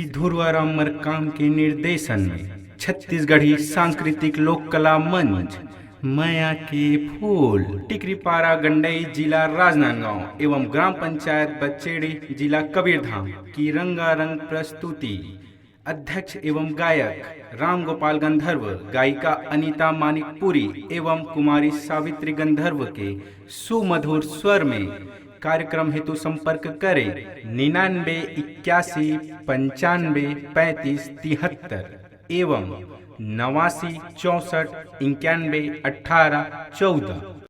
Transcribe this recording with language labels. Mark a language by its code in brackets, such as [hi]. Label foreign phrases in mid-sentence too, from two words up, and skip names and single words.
[hi] पूर्वाराम मरकाम के निर्देशन में छत्तीसगढ़ी सांस्कृतिक लोक कला मंच माया के फूल टिकरीपारा गंडई जिला राजनांदगांव एवं ग्राम पंचायत बचेड़ी जिला कबीरधाम की रंगारंग प्रस्तुति। अध्यक्ष एवं गायक राम गोपाल गंधर्व, गायिका अनीता मानिकपुरी एवं कुमारी सावित्री गंधर्व के सुमधुर स्वर में। कार्यक्रम हेतु संपर्क करें 99 81 95 35 73 एवं 89 64 91 18 14।